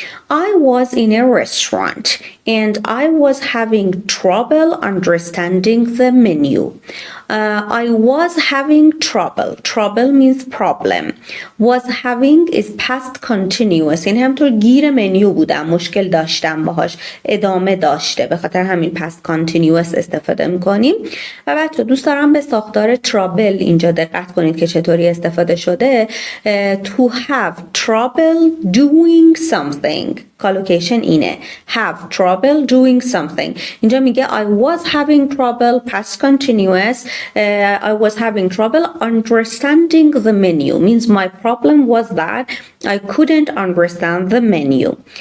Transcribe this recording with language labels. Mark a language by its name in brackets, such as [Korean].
[English] I was in a restaurant and I was having trouble understanding the menu. I was having trouble. Trouble means problem. Was having is past continuous. [Persian] این همطور گیر منیو بودم. مشکل داشتم باهاش. ادامه داشته. به خاطر همین past continuous استفاده میکنیم. و بچه دوست دارم به ساختار trouble اینجا دقت کنید که چطوری استفاده شده. [English] To have trouble doing something. [Persian] کالوکیشن اینه. [English] Have trouble doing something. [Persian] اینجا میگه [English] I was having trouble past continuous. I was having trouble understanding the menu. Means my problem was that I couldn't understand the menu.